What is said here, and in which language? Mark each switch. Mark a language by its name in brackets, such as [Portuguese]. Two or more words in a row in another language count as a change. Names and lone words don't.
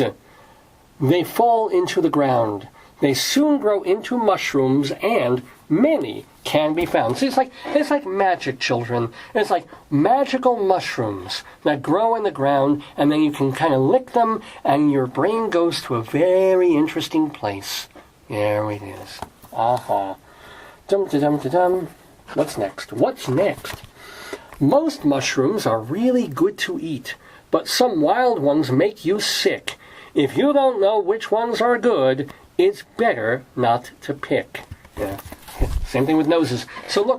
[English] They fall into the ground. They soon grow into mushrooms, and many can be found. See, it's like magic, children. It's like magical mushrooms that grow in the ground, and then you can kind of lick them, and your brain goes to a very interesting place. There it is. Aha. Dum-da-dum-da-dum. What's next? Most mushrooms are really good to eat, but some wild ones make you sick. If you don't know which ones are good, it's better not to pick. Yeah. Same thing with noses. So look.